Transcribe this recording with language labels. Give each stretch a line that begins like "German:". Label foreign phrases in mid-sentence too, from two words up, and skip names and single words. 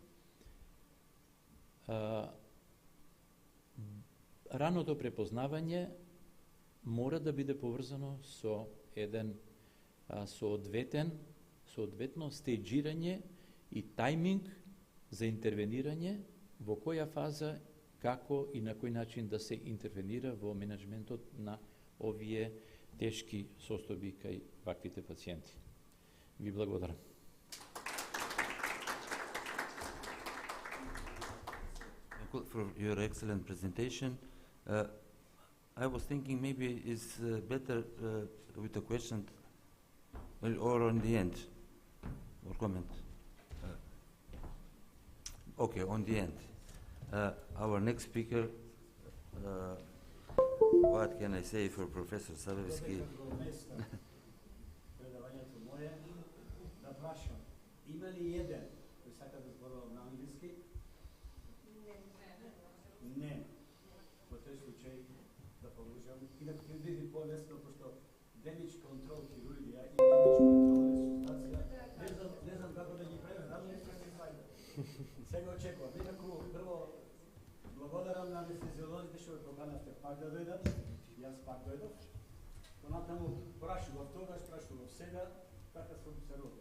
Macedonian: Раното препознавање мора да биде поврзано со еден соодветно стејџирање и тајминг за интервенирање, во која фаза, како и на кој начин да се интервенира во менеджментот на овие тешки состојби кај ваквите пациенти. Ви благодарам.
English: For your excellent presentation. I was thinking maybe it's better with a question or on the end, or comment. Okay, on the end. Our next speaker, what can I say for Professor Savevski?
Macedonian: Има ли еден кој сака да зборува на англиски? Не. Во тој случај да продолжам. Инаку ќе биде полесно, пошто
English: damage control
Macedonian: хирургија и
English: damage control
Macedonian: ресусцитација, не знам како да ги преведам, не се фајда. Сега очекувам. Инаку прво благодарам на анестезиолозите што ме поканавте пак да дојдат. Јас пак дојдов. Понатаму прашував тогаш, прашував сега, така сум се родил.